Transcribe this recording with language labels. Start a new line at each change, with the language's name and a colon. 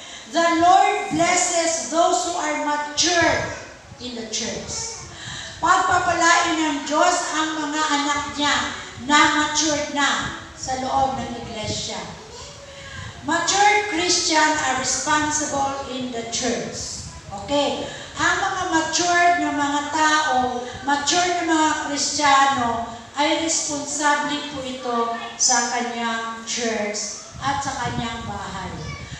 English: The Lord blesses those who are mature in the church.
Filipino: Pagpapalain ng Diyos ang mga anak niya na matured na sa loob ng iglesia.
English: Matured Christian are responsible in the church. Okay.
Filipino: Ang mga matured na mga tao, matured na mga Kristiyano, ay responsable po ito sa kanyang church at sa kanyang bahay.